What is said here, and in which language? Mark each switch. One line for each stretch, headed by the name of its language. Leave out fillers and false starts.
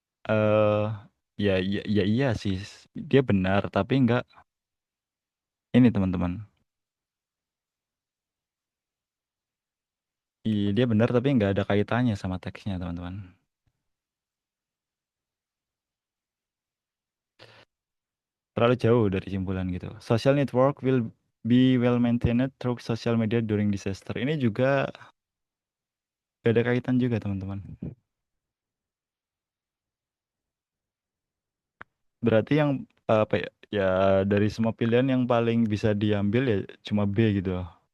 Indonesian: eh ya iya sih. Dia benar, tapi enggak ini teman-teman. Iya, dia benar tapi enggak ada kaitannya sama teksnya, teman-teman. Terlalu jauh dari simpulan gitu.
English: Social network will be well maintained through social media during disaster.
Indonesian: Ini juga gak ada kaitan juga, teman-teman. Berarti yang apa ya? Ya dari semua pilihan yang paling bisa diambil ya cuma B gitu.